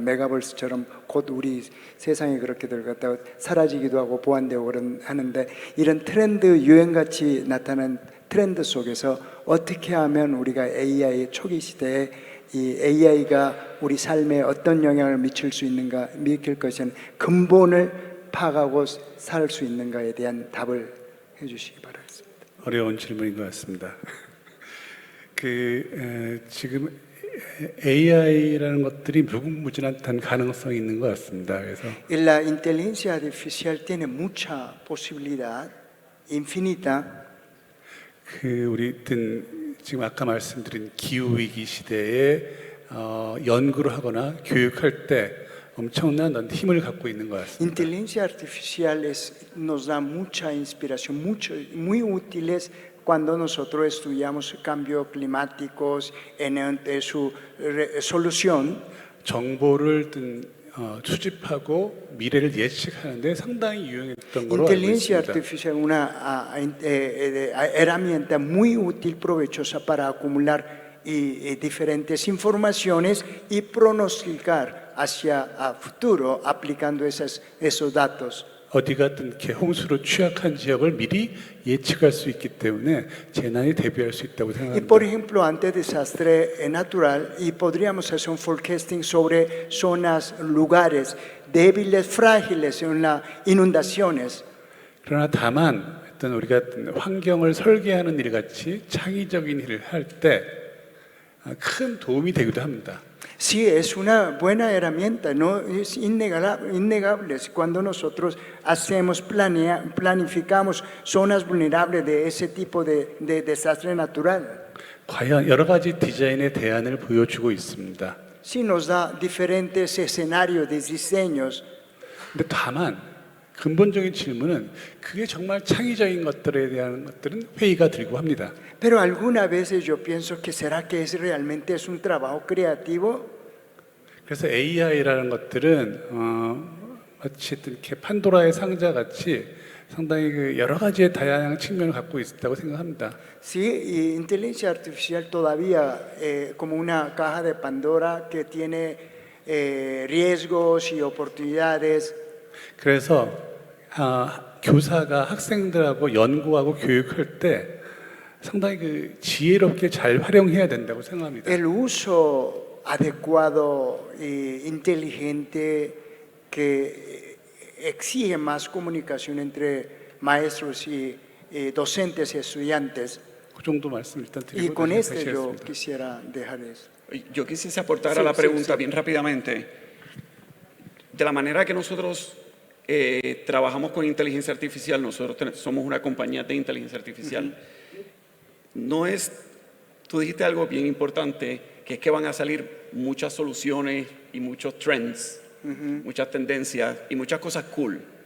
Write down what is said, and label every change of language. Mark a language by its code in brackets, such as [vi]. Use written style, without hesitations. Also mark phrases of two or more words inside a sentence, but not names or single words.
[ko] 메가버스처럼 곧 우리 세상이 그렇게 들어갔다가 사라지기도 하고 보완되고 하는데, 이런 트렌드 유행같이 나타난 트렌드 속에서 어떻게 하면 우리가 AI 초기 시대에 이 AI가 우리 삶에 어떤 영향을 미칠 것인 근본을 파악하고 살 수 있는가에 대한 답을 해주시기 바라겠습니다. 어려운 질문인 것 같습니다. 지금 AI라는 것들이 무궁무진한 가능성이 있는 것 같습니다. 그래서 [es] La inteligencia artificial tiene mucha posibilidad infinita. [ko] 우리 지금 아까 말씀드린 기후 위기 시대에 연구를 하거나 교육할 때 엄청난 힘을 갖고 있는 것 같습니다. [es] Inteligencia artificial nos da mucha inspiración, muy útiles cuando nosotros estudiamos cambios climáticos en su solución. [ko] 정보를 수집하고 미래를 예측하는데 상당히 유용했던 걸로 알고 [es] Inteligencia [ko] 있습니다. [es] artificial es una herramienta muy útil, provechosa para acumular diferentes informaciones y pronosticar hacia el futuro aplicando esos datos [ko] 어디가 어떤 이렇게 홍수로 취약한 지역을 미리 예측할 수 있기 때문에 재난에 대비할 수 있다고 [es] Y [ko] 생각합니다. [es] por ejemplo, ante desastre natural, y podríamos hacer un forecasting sobre zonas, lugares débiles, frágiles en las inundaciones. [ko] 그러나 다만 어떤 우리가 어떤 환경을 설계하는 일 같이 창의적인 일을 할 때 큰 도움이 되기도 합니다. [es] Sí, es una buena herramienta, no es innegable. Cuando nosotros hacemos, planificamos zonas vulnerables de ese tipo de desastre natural. [ko] 과연 여러 가지 디자인의 대안을 보여주고 있습니다. [es] Sí nos da diferentes escenarios de diseños. [ko] 근데 다만 근본적인 질문은 그게 정말 창의적인 것들에 대한 것들은 회의가 들고 합니다. [es] Pero algunas veces yo pienso que será que realmente es un trabajo creativo. [ko] 그래서 AI라는 것들은 마치 이렇게 판도라의 상자 같이 상당히 그 여러 가지의 다양한 측면을 갖고 있다고 생각합니다. [es] Sí, y inteligencia artificial todavía como una caja de Pandora que tiene riesgos y oportunidades. [ko] 그래서 교사가 학생들하고 연구하고 교육할 때 상당히 그 지혜롭게 잘 활용해야 된다고 생각합니다. [es] El uso adecuado e inteligente que exige más comunicación entre maestros y docentes y estudiantes. [ko] 그 정도 말씀 일단 [es] Y [ko] 드리고 [es] con [ko] 다시 [es] este yo [ko] 하시겠습니다. [es] quisiera dejar eso. Yo quisiese aportar Sí, a la sí, pregunta sí. bien rápidamente. De la manera que nosotros trabajamos con inteligencia artificial, nosotros somos una compañía de inteligencia artificial. No es, tú dijiste algo bien importante, que es que van a salir muchas soluciones y muchos trends, muchas tendencias y muchas cosas cool.